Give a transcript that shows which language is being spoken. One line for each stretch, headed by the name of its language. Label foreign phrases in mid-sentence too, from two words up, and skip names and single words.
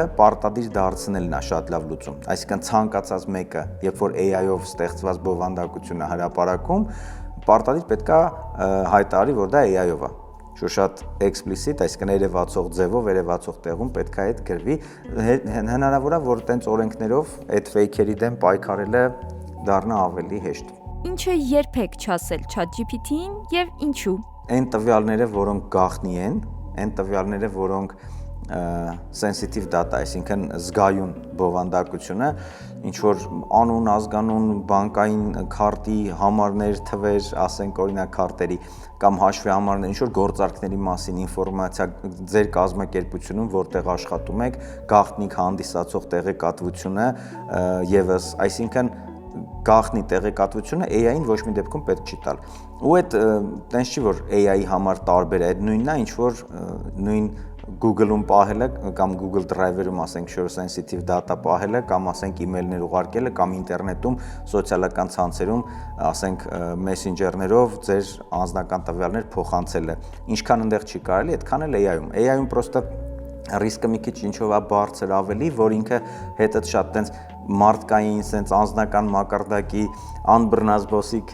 Armenian: պարտադիր դարձնելն է շատ լավ լուծում, այսինքն ցանկացած մեկը, երբ որ AI-ով ստեղծված բովանդակությունը հրապարակում, պարտադիր պետք է հայտարարի, որ դա AI-ով է, շատ explicit, այսինքն երևացող ձևով, երևացող տեղում պետք է այդ գրվի, հնարավոր է, որ տենց օրենքներով այդ fake-երի դեմ պայքարելը դառնա ավելի հեշտ։ Ինչը երբեք չասել ChatGPT-ին եւ ինչու։ Այն տվյալները, որոնք գաղտնի են, այն տվյալները, որոնք
English: sensitive data,
Armenian: այսինքն զգայուն բովանդակությունը, ինչ որ անուն, ազգանուն, բանկային քարտի համարներ, թվեր, ասենք օրինակ քարտերի կամ հաշվի համարներ, ինչ որ գործարքների մասին ինֆորմացիա ձեր կազմակերպությունում, որտեղ աշխատում եք, գաղտնիք հանդիսացող տեղեկատվությունը եւս, այսինքն գաղտնի տեղեկատվությունը AI-ին ոչ մի դեպքում պետք չի տալ։ Ու այդ տենց չի որ AI-ի համար տարբեր է, այդ նույնն է, ինչ որ նույն Google-ում պահելը կամ Google Drive-երում ասենք շուտ
English: sensitive data
Armenian: պահելը կամ ասենք email-ներ ուղարկելը կամ ինտերնետում սոցիալական ցանցերում ասենք messenger-ներով ձեր անձնական տվյալներ փոխանցելը։ Ինչքան այնտեղ չի կարելի, այդքան էլ AI-ում։ AI-ում պրոստը ռիսկը մի քիչ ինչով է բարձր ավելի, որ ինքը հետդ շատ տենց մարդկային, sense անձնական մակարդակի անբռնազբոսիկ